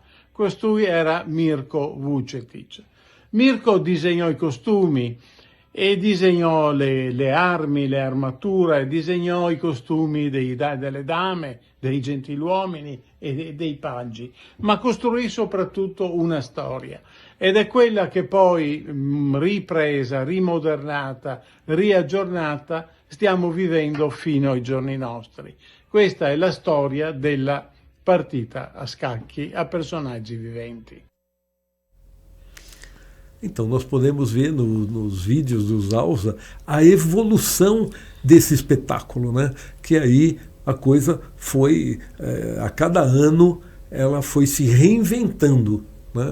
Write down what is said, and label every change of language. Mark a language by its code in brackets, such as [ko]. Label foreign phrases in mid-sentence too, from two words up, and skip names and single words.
[it] Costui era Mirko Vučetić. Mirko disegnò i costumi e disegnò le armi, le armature, disegnò i costumi delle dame, dei gentiluomini e dei paggi, ma costruì soprattutto una storia. Ed è quella che poi, ripresa, rimodernata, riaggiornata, stiamo vivendo fino ai giorni nostri. Questa è la storia della partita a scacchi a personaggi viventi. [pt] Então, nós podemos ver nos vídeos do Zausa a evolução desse espetáculo, né? Que aí a coisa foi, a cada ano, ela foi se reinventando, né?